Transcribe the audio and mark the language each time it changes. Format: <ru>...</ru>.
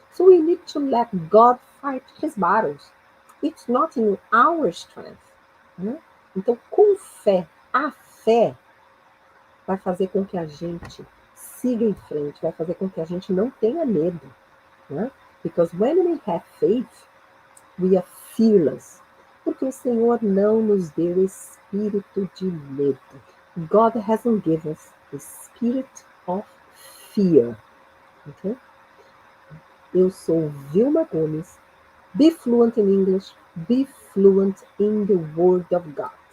<en>So we need to let God fight his battles. It's not in our strength. Né?</en> <pt>Então, com fé, a fé vai fazer com que a gente siga em frente, vai fazer com que a gente não tenha medo. Né?</pt> <en>Because when we have faith, we are fearless.</en> <pt>Porque o Senhor não nos deu espírito de medo.</pt> <en>God hasn't given us the spirit of fear. Okay?</en> <pt>Eu sou Vilma Gomes.</pt> <en>Be fluent in English. Be fluent in the Word of God.</en>